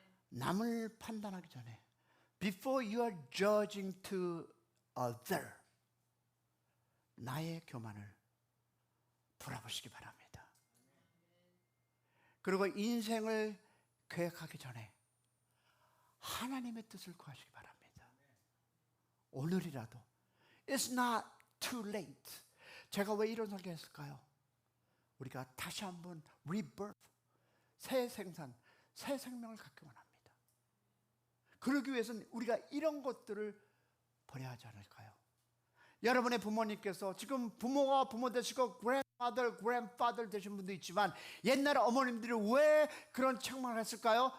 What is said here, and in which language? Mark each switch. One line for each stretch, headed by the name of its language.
Korean: 남을 판단하기 전에
English: Before you are judging to other,
Korean: 나의 교만을 돌아보시기 바랍니다. 그리고 인생을 계획하기 전에 하나님의 뜻을 구하시기 바랍니다. 오늘이라도
English: It's not too late.
Korean: 제가 왜 이런 설교했을까요? 우리가 다시 한번 rebirth, 새 생산, 새 생명을 갖기 원합니다. 그러기 위해서는 우리가 이런 것들을 버려야 하지 않을까요? 여러분의 부모님께서 지금 부모가 부모 되시고 grandmother, grandfather 되신 분도 있지만 옛날에 어머님들이 왜 그런 책망을 했을까요?